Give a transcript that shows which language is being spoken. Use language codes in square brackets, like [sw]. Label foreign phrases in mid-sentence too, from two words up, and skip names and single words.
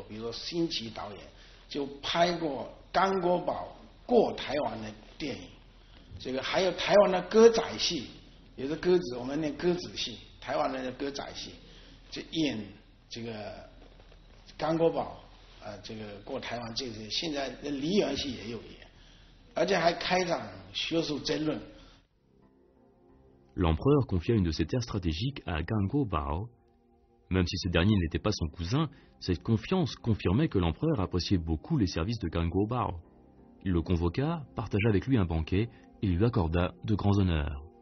[zh] 比如说新奇导演就拍过甘国宝过台湾的电影，这个还有台湾的歌仔戏，有的歌子我们念歌子戏，台湾的歌仔戏就演这个甘国宝这个过台湾这些，现在的梨园戏也有演，而且还开场学术争论。 [fr] L'empereur confia une de ses terres stratégiques à Gangobao. Même si ce dernier n'était pas son cousin, cette confiance confirmait que l'empereur appréciait beaucoup les services de Gangobao. Il le convoqua, partagea avec lui un banquet et lui accorda de grands honneurs.